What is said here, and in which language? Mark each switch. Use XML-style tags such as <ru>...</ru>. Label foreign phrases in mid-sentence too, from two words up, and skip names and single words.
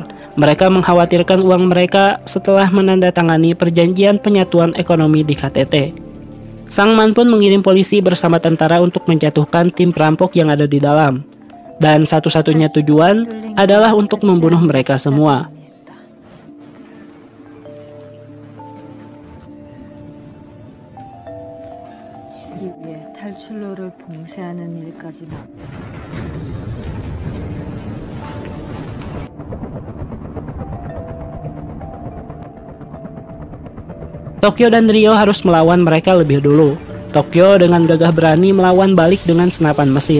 <id>Mereka mengkhawatirkan uang mereka setelah menandatangani perjanjian penyatuan ekonomi di KTT. Sang Man pun mengirim polisi bersama tentara untuk menjatuhkan tim perampok yang ada di dalam. Dan satu-satunya tujuan adalah untuk membunuh mereka semua.</id> <ko>탈출로를 봉쇄하는 일까지</ko> <id>Tokyo dan Rio harus melawan mereka lebih dulu. Tokyo dengan gagah berani melawan balik dengan senapan mesin.</id>